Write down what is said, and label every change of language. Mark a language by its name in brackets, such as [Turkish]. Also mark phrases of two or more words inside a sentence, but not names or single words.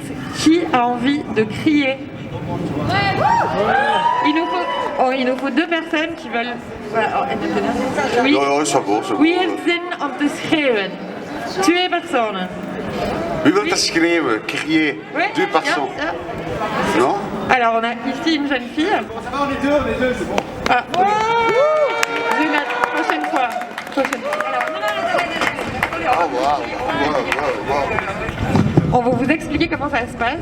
[French] Qui a envie de crier? Il nous faut 2 personnes qui veulent... Voilà, oui. [Dutch] Wie heeft zin om te schreeuwen? 2 personen. Wie wil te schreeuwen? [French] Crier? 2 personnes. [Dutch] Ja. [French] Non? Alors on a ici une jeune fille. On est deux, c'est bon. Ah. Je vais mettre prochaine fois. On va vous expliquer comment ça se passe.